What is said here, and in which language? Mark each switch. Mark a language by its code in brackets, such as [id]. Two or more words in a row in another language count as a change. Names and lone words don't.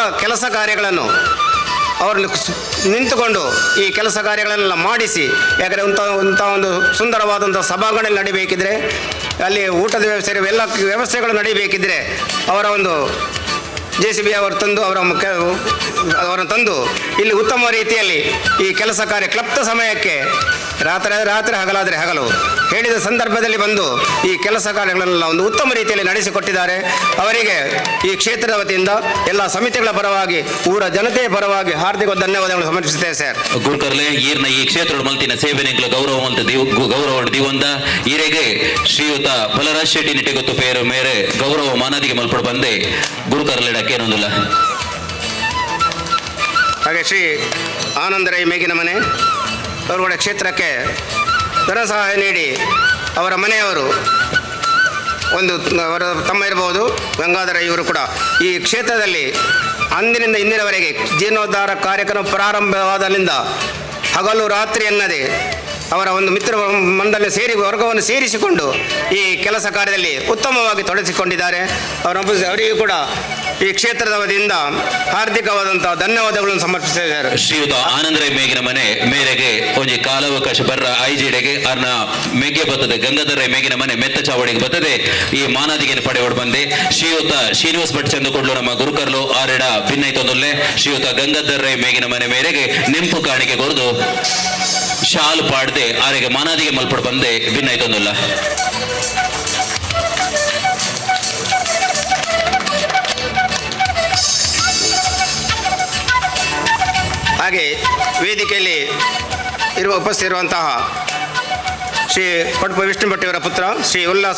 [kn] ಕೆಲಸ ಕಾರ್ಯಗಳನ್ನು ಅವರು ನಿಂತುಕೊಂಡು ಈ ಕೆಲಸ ಕಾರ್ಯಗಳನ್ನೆಲ್ಲ ಮಾಡಿಸಿ, ಯಾಕಂದರೆ ಇಂಥ ಒಂದು ಸುಂದರವಾದಂಥ ಸಭಾಂಗಣ ನಡಿಬೇಕಿದ್ರೆ ಅಲ್ಲಿ ಊಟದ ವ್ಯವಸ್ಥೆ ಎಲ್ಲ ವ್ಯವಸ್ಥೆಗಳು ನಡಿಬೇಕಿದ್ರೆ ಅವರ ಒಂದು JCB ಅವರು ತಂದು ಅವರನ್ನು ತಂದು ಇಲ್ಲಿ ಉತ್ತಮ ರೀತಿಯಲ್ಲಿ ಈ ಕೆಲಸ ಕಾರ್ಯ ಕ್ಲಪ್ತ ಸಮಯಕ್ಕೆ ರಾತ್ರಿ ಹಗಲಾದರೆ ಹಗಲು ಹೇಳಿದ ಸಂದರ್ಭದಲ್ಲಿ ಬಂದು ಈ ಕೆಲಸ ಕಾರ್ಯಗಳನ್ನೆಲ್ಲ ಒಂದು ಉತ್ತಮ ರೀತಿಯಲ್ಲಿ ನಡೆಸಿಕೊಟ್ಟಿದ್ದಾರೆ. ಅವರಿಗೆ ಈ ಕ್ಷೇತ್ರದ ವತಿಯಿಂದ ಎಲ್ಲ ಸಮಿತಿಗಳ ಪರವಾಗಿ ಊರ ಜನತೆಯ ಪರವಾಗಿ ಹಾರ್ದಿಕ ಧನ್ಯವಾದಗಳು ಸಮರ್ಪಿಸುತ್ತೇವೆ ಸರ್. [tcy] ಗುರುಕರ್ಲೆ ಈರ್ನ ಈ ಕ್ಷೇತ್ರ ಮಲ್ತಿನ ಸೇವೆನೆಗಳು ಗೌರವ ದಿವಂದ ಈರೆಗೆ ಶ್ರೀಯುತ ಬಲರಾಜ್ ಶೆಟ್ಟಿ ನಿಟ್ಟೆಗೊತ್ತು ಪೇರು ಮೇರೆ ಗೌರವ ಮಾನದಿಗೆ ಮಲ್ಪಡ ಬಂದೆ ಗುರುಕರ್ಲೆ ಡಕ್ಕೇನೊಂದಿಲ್ಲ. [kn] ಹಾಗೆ ಶ್ರೀ ಆನಂದರೈ ಮೇಗಿನ ಮನೆ ಅವರು ಕೂಡ ಕ್ಷೇತ್ರಕ್ಕೆ ಧನ ಸಹಾಯ ನೀಡಿ ಅವರ ಮನೆಯವರು ಒಂದು ಅವರ ತಮ್ಮ ಇರಬಹುದು ಗಂಗಾಧರ ಇವರು ಕೂಡ ಈ ಕ್ಷೇತ್ರದಲ್ಲಿ ಅಂದಿನಿಂದ ಇಂದಿನವರೆಗೆ ಜೀರ್ಣೋದ್ಧಾರ ಕಾರ್ಯಕ್ರಮ ಪ್ರಾರಂಭವಾದಲ್ಲಿಂದ ಹಗಲು ರಾತ್ರಿ ಎನ್ನದೆ ಅವರ ಒಂದು ಮಿತ್ರ ಮಂಡಳಿ ವರ್ಗವನ್ನು ಸೇರಿಸಿಕೊಂಡು ಈ ಕೆಲಸ ಕಾರ್ಯದಲ್ಲಿ ಉತ್ತಮವಾಗಿ ತೊಡಗಿಸಿಕೊಂಡಿದ್ದಾರೆ. ಅವರಿಗೂ ಕೂಡ ಈ ಕ್ಷೇತ್ರದ ವತಿಯಿಂದ ಹಾರ್ದಿಕವಾದಂಥ ಧನ್ಯವಾದಗಳನ್ನು ಸಮರ್ಪಿಸಿದ್ದಾರೆ. [tcy] ಶ್ರೀಯುತ ಆನಂದರೈ ಮೇಗಿನ ಮನೆ ಮೇರೆಗೆ ಒಂಜಿ ಕಾಲಾವಕಾಶ ಬರ್ರ ಐಜಿಡೆಗೆ ಅರ್ನ ಮೇಗೆ ಬರ್ತದೆ ಗಂಗಾಧರ ಮೇಗಿನ ಮನೆ ಮೆತ್ತ ಚಾವಡಿಗೆ ಬರ್ತದೆ ಈ ಮಾನಾದಿಗೆ ಪಡೆಯೋಡು ಬಂದೆ ಶ್ರೀಯುತ ಶ್ರೀನಿವಾಸ್ ಭಟ್ ಚಂದ ಕೊಡ್ಲು ನಮ್ಮ ಗುರುಕರ್ಲು ಆರೆಡ ಭಿನ್ನೈತೊಂದೊಲ್ಲೆ ಶ್ರೀಯುತ ಗಂಗಾಧರ ಮೇಗಿನ ಮನೆ ಮೇರೆಗೆ ನೆಂಪು ಕಾಣಿಕೆ ಕೊರದು ಶಾಲು ಪಾಡದೆ ಆರೆಗೆ ಮಾನಾದಿಗೆ ಮಲ್ಪಡ ಬಂದೆ ಭಿನ್ನೈತೊಂದೊಲ್ಲ. [kn] ಹಾಗೆ ವೇದಿಕೆಯಲ್ಲಿ ಉಪಸ್ಥಿತಿರುವಂತಹ ಶ್ರೀ ಪಡುಪು ವಿಷ್ಣು ಭಟ್ ಇವರ ಪುತ್ರ ಶ್ರೀ ಉಲ್ಲಾಸ್